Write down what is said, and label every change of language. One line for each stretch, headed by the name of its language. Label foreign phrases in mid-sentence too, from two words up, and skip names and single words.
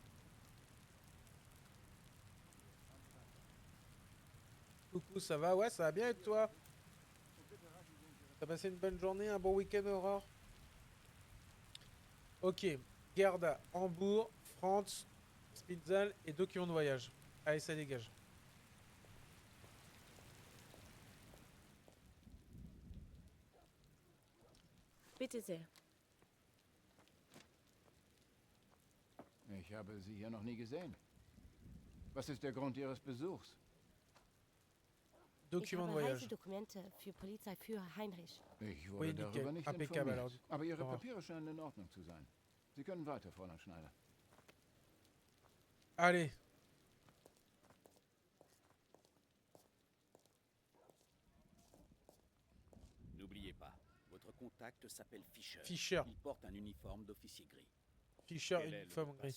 French: Coucou, ça va? Ouais, ça va bien et toi? T'as passé une bonne journée, un bon week-end, Aurore? Ok, Gerda, Hambourg, France, Spinzal et document de voyage. Allez, ça dégage.
German: Bitte sehr. Ich habe Sie hier noch nie gesehen. Was ist der Grund Ihres Besuchs? Ich
French: Document de
German: habe
French: voyage.
German: Reisedokumente für Polizeiführer Heinrich. Ich
French: Oui,
German: wurde
French: nickel.
German: darüber nicht
French: Impeccable,
German: informiert.
French: alors.
German: Aber Ihre
French: Ça va.
German: Papiere scheinen in Ordnung zu sein. Sie können weiter, Fräulein Schneider.
French: Allez. N'oubliez pas, votre contact s'appelle Fischer. Fischer. Il porte un uniforme d'officier gris. Fischer, Quel est le uniforme mot de gris.